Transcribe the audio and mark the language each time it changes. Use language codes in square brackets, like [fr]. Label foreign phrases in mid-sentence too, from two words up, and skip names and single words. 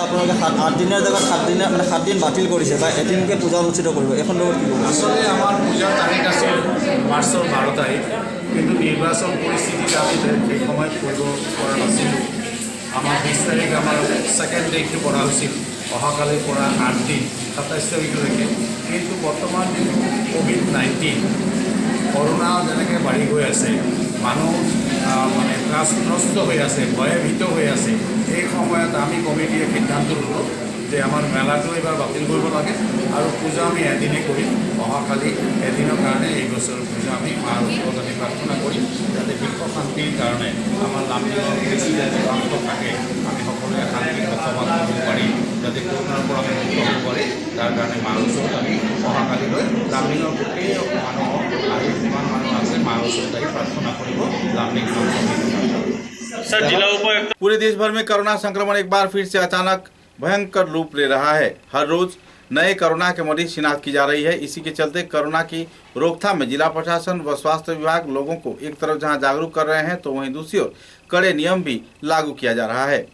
[as] আগে 8 দিনের জায়গা 7 দিনে মানে 7 দিন বাতিল কৰিছে বা এদিনকে পূজা অনুষ্ঠিত কৰিব এখন লগত কি কৰিব [bn] আসলে আমার পূজার তারিখ আছে মার্চের 12 তারিখ কিন্তু নির্বাচন পরিস্থিতিতে আমি সেই সময় করব করা নাছিল আমার 20 তারিখ আমার [en] second date [bn] করা হয়েছিল [as] অহাকালে করা 8 দিন 27 তারিখলৈকে কিন্তু বর্তমান কোভিড-19 করোনা যেনেকৈ বাঢ়ি গৈ আছে মানুহ মানে ত্ৰাসগ্ৰস্ত হৈ আছে ভয়ভীত হৈ আছে এই সময়ত আমি কমিটিয়ে সিদ্ধান্ত ল'লোঁ যে আমাৰ মেলাটো এবাৰ বাতিল কৰিব লাগে আৰু পূজা আমি এদিনেই কৰিম অহাকালি এদিনৰ কাৰণে এই বছৰৰ পূজা আমি মাৰ ওচৰত আমি প্ৰাৰ্থনা কৰিম যাতে বিশ্ব শান্তিৰ কাৰণে আমাৰ লামডিঙৰ অংশ থাকে আমি সকলোৱে শান্তিৰ বসবাস কৰিব পাৰি যাতে কৰোণাৰ পৰা আমি মুক্ত হ'ব পাৰি তাৰ কাৰণে মাৰ ওচৰত আমি অহাকালিলৈ লামডিঙৰ গোটেই মানুহক আৰু যিমান মানুহ আছে মাৰ ওচৰত আহি প্ৰাৰ্থনা কৰিব লামডিং [hi] सर जिला उपायुक्त पूरे देश भर में कोरोना संक्रमण एक बार फिर से अचानक भयंकर रूप ले रहा है। हर रोज नए कोरोना के मरीज शिनाख्त की जा रही है। इसी के चलते कोरोना की रोकथाम में जिला प्रशासन व स्वास्थ्य विभाग लोगों को एक तरफ जहां जागरूक कर रहे हैं तो वहीं दूसरी ओर कड़े नियम भी लागू किया जा रहा है।